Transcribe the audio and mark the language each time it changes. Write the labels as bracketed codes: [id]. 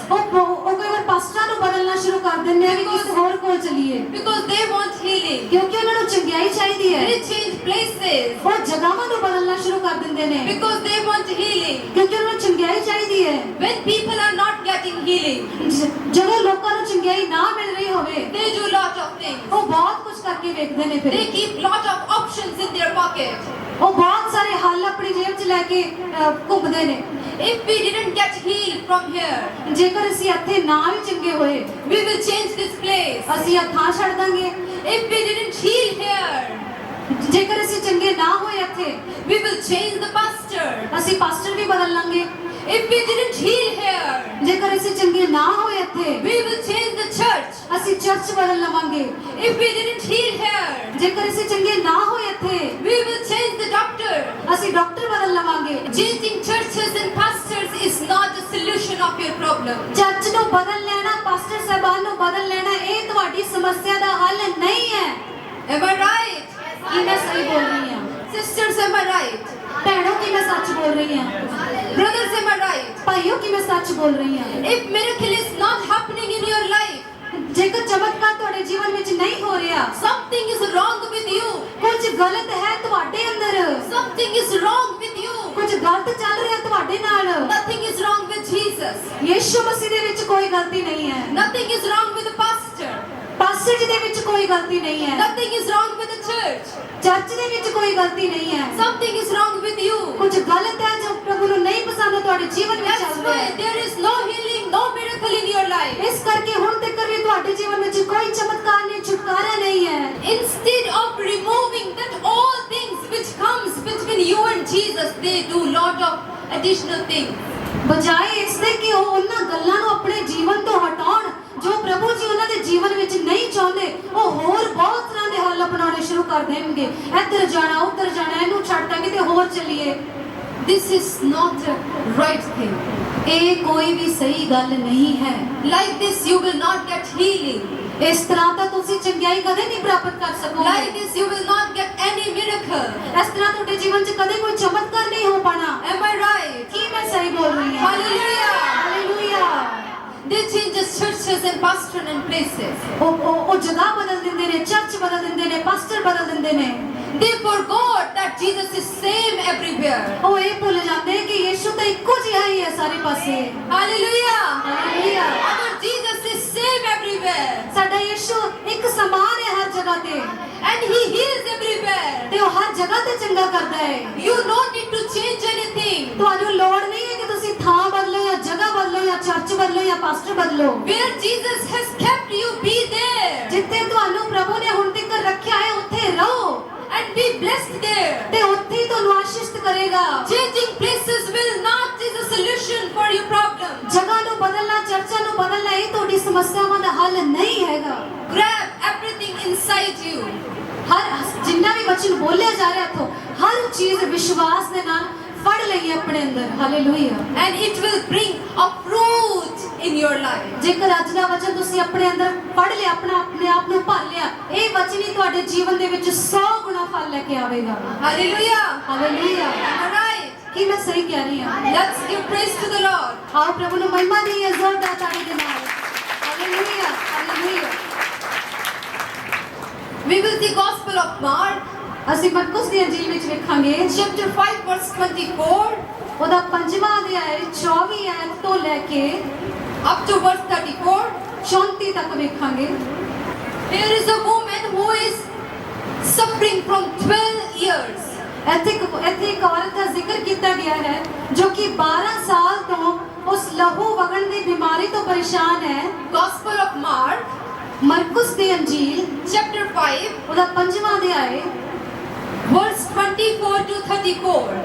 [pa] ਉਹ ਕਈ ਵਾਰ ਪਾਸਟਰਾਂ ਨੂੰ ਬਦਲਣਾ ਸ਼ੁਰੂ ਕਰ ਦਿੰਦੇ ਆ ਕਿ ਕਿਸੇ ਹੋਰ ਕੋਲ ਚਲੀਏ [en] Because they want healing. [pa] ਕਿਉਂਕਿ ਉਹਨਾਂ ਨੂੰ ਚੰਗਿਆਈ ਚਾਹੀਦੀ ਹੈ। [en] They change places. [pa] ਉਹ ਜਗ੍ਹਾਵਾਂ ਨੂੰ ਬਦਲਣਾ ਸ਼ੁਰੂ ਕਰ ਦਿੰਦੇ ਨੇ [en] Because they want healing. [pa] ਕਿਉਂਕਿ ਉਹਨਾਂ ਨੂੰ ਚੰਗਿਆਈ ਚਾਹੀਦੀ ਹੈ। [en] When people are not getting healing, [pa] ਜਦੋਂ ਲੋਕਾਂ ਨੂੰ ਚੰਗਿਆਈ ਨਾ ਮਿਲ ਰਹੀ ਹੋਵੇ [en] they do lot of things. [pa] ਉਹ ਬਹੁਤ ਕੁਝ ਕਰਕੇ ਵੇਖਦੇ ਨੇ। ਫਿਰ [en] They keep lot of options in their pocket. [pa] ਉਹ ਬਹੁਤ ਸਾਰੇ ਹੱਲ ਆਪਣੀ ਜੇਬ 'ਚ ਲੈ ਕੇ ਘੁੰਮਦੇ ਨੇ। [en] If we didn't get healed from here, [pa] ਜੇਕਰ ਅਸੀਂ ਇੱਥੇ ਨਾ ਵੀ ਚੰਗੇ ਹੋਏ [en] we will change this place. [pa] ਅਸੀਂ ਇਹ ਥਾਂ ਛੱਡ ਦਾਂਗੇ। [en] If we didn't heal here, [pa] ਜੇਕਰ ਅਸੀਂ ਚੰਗੇ ਨਾ ਹੋਏ ਇੱਥੇ [en] we will change the pastor. [pa] ਅਸੀਂ ਪਾਸਟਰ ਵੀ ਬਦਲ ਲਾਂਗੇ। [en] If we didn't heal here, [pa] ਜੇਕਰ ਅਸੀਂ ਚੰਗੇ ਨਾ ਹੋਏ ਇੱਥੇ [en] we will change the church. [pa] ਅਸੀਂ ਚਰਚ ਬਦਲ ਲਵਾਂਗੇ। [en] If we didn't heal here, [pa] ਜੇਕਰ ਅਸੀਂ ਚੰਗੇ ਨਾ ਹੋਏ ਇੱਥੇ [en] we will change the doctor. [pa] ਅਸੀਂ ਡਾਕਟਰ ਬਦਲ ਲਵਾਂਗੇ। [en] Changing churches and pastors is not the solution of your problem. [pa] Church ਨੂੰ ਬਦਲ ਲੈਣਾ, ਪਾਸਟਰ ਸਾਹਿਬਾਨ ਨੂੰ ਬਦਲ ਲੈਣਾ ਇਹ ਤੁਹਾਡੀ ਸਮੱਸਿਆ ਦਾ ਹੱਲ ਨਹੀਂ ਹੈ। [en] Am I right? [pa] ਕੀ ਮੈਂ ਸਹੀ ਬੋਲ ਰਹੀ ਹਾਂ? [en] Sisters, am I right? [pa] ਭੈਣੋ ਕੀ ਮੈਂ ਸੱਚ ਬੋਲ ਰਹੀ ਹਾਂ? [en] Brothers, am I right? [pa] ਭਾਈਓ ਕੀ ਮੈਂ ਸੱਚ ਬੋਲ ਰਹੀ ਹਾਂ? [en] If miracle is not happening in your life, [pa] ਜੇਕਰ ਚਮਤਕਾਰ ਤੁਹਾਡੇ ਜੀਵਨ ਵਿੱਚ ਨਹੀਂ ਹੋ ਰਿਹਾ, [en] something is wrong with you. [pa] ਕੁਝ ਗਲਤ ਹੈ ਤੁਹਾਡੇ ਅੰਦਰ, [en] Something is wrong with you. [pa] ਕੁਝ ਗਲਤ ਚੱਲ ਰਿਹਾ ਤੁਹਾਡੇ ਨਾਲ। [en] Nothing is wrong with Jesus. [pa] Yishu ਮਸੀਹ ਦੇ ਵਿੱਚ ਕੋਈ ਗਲਤੀ ਨਹੀਂ ਹੈ। [en] Nothing is wrong with the pastor. [pa] Pastor ਜੀ ਦੇ ਵਿੱਚ ਕੋਈ ਗਲਤੀ ਨਹੀਂ ਹੈ। [en] Nothing is wrong with the church. [pa] Church ਦੇ ਵਿੱਚ ਕੋਈ ਗਲਤੀ ਨਹੀਂ ਹੈ। [en] Something is wrong with you. [pa] ਕੁਝ ਗਲਤ ਹੈ ਜੋ ਪ੍ਰਭੂ ਨੂੰ ਨਹੀਂ ਪਸੰਦ ਤੁਹਾਡੇ ਜੀਵਨ ਵਿੱਚ [en] That's [pa] ਚੱਲ ਰਿਹਾ [en] why [pa] ਹੈ। [en] there is no healing, no miracle in your life. [pa] ਇਸ ਕਰਕੇ ਹੁਣ ਤੱਕ ਵੀ ਤੁਹਾਡੇ ਜੀਵਨ ਵਿੱਚ ਕੋਈ ਚਮਤਕਾਰ ਨਹੀਂ, ਛੁਟਕਾਰਾ ਨਹੀਂ ਹੈ। [en] Instead of removing that all things which comes between you and Jesus, they do lot of additional things. [pa] ਬਜਾਏ ਇਸ ਦੇ ਕਿ ਉਹ ਉਹਨਾਂ ਗੱਲਾਂ ਨੂੰ ਆਪਣੇ ਜੀਵਨ ਤੋਂ ਹਟਾਉਣ ਜੋ ਪ੍ਰਭੂ ਜੀ ਉਹਨਾਂ ਦੇ ਜੀਵਨ ਵਿੱਚ ਨਹੀਂ ਚਾਹੁੰਦੇ, ਉਹ ਹੋਰ ਬਹੁਤ ਤਰ੍ਹਾਂ ਦੇ ਹੱਲ ਅਪਣਾਉਣੇ ਸ਼ੁਰੂ ਕਰ ਦੇਣਗੇ। ਇੱਧਰ ਜਾਣਾ, ਉੱਧਰ ਜਾਣਾ, ਇਹਨੂੰ ਛੱਡ ਦਾਂਗੇ ਤੇ ਹੋਰ ਚੱਲੀਏ। [en] This is not a right thing. [pa] ਇਹ ਕੋਈ ਵੀ ਸਹੀ ਗੱਲ ਨਹੀਂ ਹੈ। [en] Like this, you will not get healing. [pa] ਇਸ ਤਰ੍ਹਾਂ ਤਾਂ ਤੁਸੀਂ ਚੰਗਿਆਈ ਕਦੇ ਨਹੀਂ ਪ੍ਰਾਪਤ ਕਰ ਸਕੋਗੇ। [en] Like this, you will not get any miracle. [pa] ਇਸ ਤਰ੍ਹਾਂ ਤੁਹਾਡੇ ਜੀਵਨ 'ਚ ਕਦੇ ਕੋਈ ਚਮਤਕਾਰ ਨਹੀਂ ਹੋ ਪਾਣਾ। [en] Am I right? [pa] ਕੀ ਮੈਂ ਸਹੀ ਬੋਲ ਰਹੀ ਹਾਂ? [en] Hallelujah. [pa] Hallelujah. [en] They change the churches and pastor and places. [pa] ਉਹ ਜਗ੍ਹਾ ਬਦਲ ਦਿੰਦੇ ਨੇ, ਚਰਚ ਬਦਲ ਦਿੰਦੇ ਨੇ, ਪਾਸਟਰ ਬਦਲ ਦਿੰਦੇ ਨੇ। [en] They forgot that Jesus is same everywhere. [pa] ਉਹ ਇਹ ਭੁੱਲ ਜਾਂਦੇ ਕਿ ਯੀਸ਼ੂ ਤਾਂ ਇੱਕੋ ਜਿਹਾ ਹੀ ਹੈ ਸਾਰੇ ਪਾਸੇ। [en] Hallelujah. [pa] Hallelujah. [en] Our Jesus is same everywhere. [pa] ਸਾਡਾ ਯੀਸ਼ੂ ਇੱਕ ਸਮਾਨ ਹੈ ਹਰ ਜਗ੍ਹਾ ਤੇ [en] And he heals everywhere. [pa] ਤੇ ਉਹ ਹਰ ਜਗ੍ਹਾ ਤੇ ਚੰਗਾ ਕਰਦਾ ਹੈ। [en] You don't need to change anything. [pa] ਤੁਹਾਨੂੰ ਲੋੜ ਨਹੀਂ ਹੈ ਕਿ ਤੁਸੀਂ ਥਾਂ ਬਦਲੋ ਜਾਂ ਜਗ੍ਹਾ ਬਦਲੋ ਜਾਂ ਚਰਚ ਬਦਲੋ ਜਾਂ ਪਾਸਟਰ ਬਦਲੋ। [en] Where Jesus has kept you, be there. [pa] ਜਿੱਥੇ ਤੁਹਾਨੂੰ ਪ੍ਰਭੂ ਨੇ ਹੁਣ ਤੱਕ ਰੱਖਿਆ ਹੈ ਉੱਥੇ ਰਹੋ [en] And be blessed there. [pa] ਤੇ ਉੱਥੇ ਹੀ ਤੁਹਾਨੂੰ ਆਸ਼ੀਸ਼ਿਤ ਕਰੇਗਾ। [en] Changing places will not be the solution for your problem. [pa] ਜਗ੍ਹਾ ਨੂੰ ਬਦਲਣਾ, ਚਰਚਾਂ ਨੂੰ ਬਦਲਣਾ ਇਹ ਤੁਹਾਡੀ ਸਮੱਸਿਆਵਾਂ ਦਾ ਹੱਲ ਨਹੀਂ ਹੈਗਾ। [en] Grab everything inside you. [pa] ਹਰ ਜਿੰਨਾ ਵੀ ਵਚਨ ਬੋਲਿਆ ਜਾ ਰਿਹਾ ਇੱਥੋਂ ਹਰ ਚੀਜ਼ ਵਿਸ਼ਵਾਸ ਦੇ ਨਾਲ ਫੜ ਲਈਏ ਆਪਣੇ ਅੰਦਰ। Hallelujah. [en] And it will bring a fruit in your life. [pa] ਜੇਕਰ ਅੱਜ ਦਾ ਵਚਨ ਤੁਸੀਂ ਆਪਣੇ ਅੰਦਰ ਪੜ ਲਿਆ, ਆਪਣੇ ਆਪ ਨੂੰ ਭਰ ਲਿਆ, ਇਹ ਵਚਨ ਹੀ ਤੁਹਾਡੇ ਜੀਵਨ ਦੇ ਵਿੱਚ 100 ਗੁਣਾ ਫਲ ਲੈ ਕੇ ਆਵੇਗਾ। [en] Hallelujah. [pa] Hallelujah. [en] Am I right? [pa] ਕੀ ਮੈਂ ਸਹੀ ਕਹਿ ਰਹੀ ਹਾਂ? [en] Let's give praise to the Lord. [pa] ਆਓ ਪ੍ਰਭੂ ਨੂੰ ਮਹਿਮਾ ਦੇਈਏ ਜ਼ੋਰਦਾਰ ਤਾੜੀ ਦੇ ਨਾਲ। Hallelujah, hallelujah. [en] We will see Gospel of Mark, [pa] ਅਸੀਂ ਮਰਕੁਸ ਦੀ ਅੰਜੀਲ ਵਿੱਚ ਵੇਖਾਂਗੇ [en] chapter 5, verse 24, [pa] ਉਹਦਾ 5ਵਾਂ ਅਧਿਆਇ 24 ਐਤ ਤੋਂ ਲੈ ਕੇ [en] up to verse 34. [pa] 34 ਤੱਕ ਵੇਖਾਂਗੇ। [en] Here is a woman who is suffering from 12 years. [pa] ਇੱਥੇ ਇੱਕ ਔਰਤ ਦਾ ਜ਼ਿਕਰ ਕੀਤਾ ਗਿਆ ਹੈ ਜੋ ਕਿ 12 ਸਾਲ ਤੋਂ ਉਸ ਲਹੂ ਵਗਣ ਦੀ ਬਿਮਾਰੀ ਤੋਂ ਪਰੇਸ਼ਾਨ ਹੈ। [en] Gospel of Mark, [pa] Markus ਦੀ ਅੰਜੀਲ [en] chapter 5, [pa] ਉਹਦਾ 5ਵਾਂ ਅਧਿਆਇ [en] verse 24 to 34.